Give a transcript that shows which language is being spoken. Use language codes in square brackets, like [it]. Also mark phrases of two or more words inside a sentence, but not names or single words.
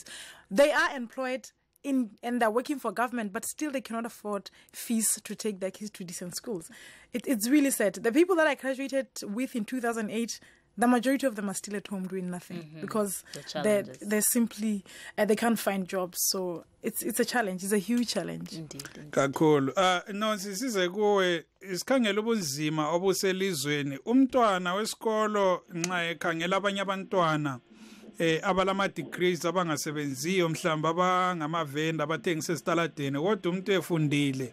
[en] They are employed and they're working for government, but still they cannot afford fees to take their kids to decent schools. It's really sad. The people that I graduated with in 2008, the majority of them are still at home doing nothing because they're simply they can't find jobs. So it's a challenge. It's a huge challenge. Indeed. [nd] Kakhulu. Sisize kuwe isikhangela ubunzima obuselizweni. Umntwana wesikolo nxa ekhangela abanye abantwana abalama degrees abangasebenziyo mhlamba abangamavenda abathengisa esitaladeni, kodwa umuntu efundile.